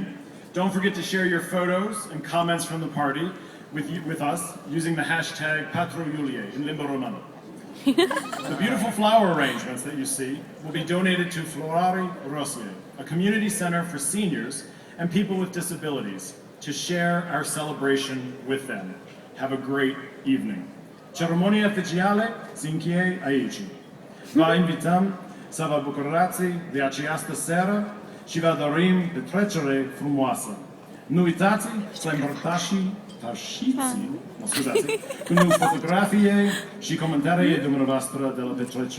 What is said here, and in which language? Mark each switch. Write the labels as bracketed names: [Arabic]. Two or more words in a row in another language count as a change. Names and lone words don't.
[English] Don't forget to share your photos and comments from the party with us using the hashtag #PatroIulie [Romanian] in limba romano. [English] The beautiful flower arrangements that you see will be donated to Florari Rosie, a community center for seniors and people with disabilities, to share our celebration with them. Have a great evening. [Romanian] Ceremonia oficială se încheie aici. Vă invităm să vă bucurați de această seară și vă dorim petrecere frumoasă. Nu uitați să împărtășiți cu noi fotografie și comentarii dumneavoastră de la petrecere.